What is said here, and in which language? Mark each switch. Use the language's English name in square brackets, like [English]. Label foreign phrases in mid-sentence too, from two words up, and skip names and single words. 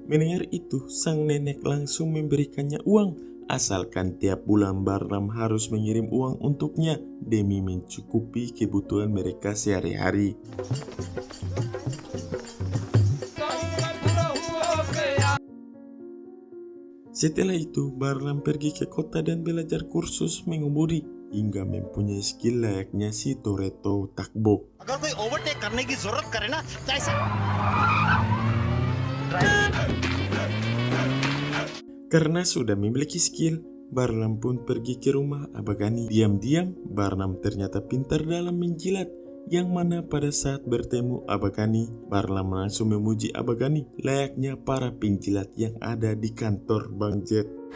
[Indonesian] Mendengar itu, sang nenek langsung memberikannya uang, asalkan tiap bulan Balram harus mengirim uang untuknya demi mencukupi kebutuhan mereka sehari-hari. Setelah itu, Balram pergi ke kota dan belajar kursus mengemudi hingga mempunyai skill layaknya si Toretto Takbo. [Hindi] अगर कोई ओवरटेक करने की जरूरत करे ना तो ऐसे [Indonesian] Karena sudah memiliki skill, Balram pun pergi ke rumah Abagani. Diam-diam, Balram ternyata pintar dalam menjilat, yang mana pada saat bertemu Abagani, Balram langsung memuji Abagani layaknya para penjilat yang ada di kantor Bang Jet.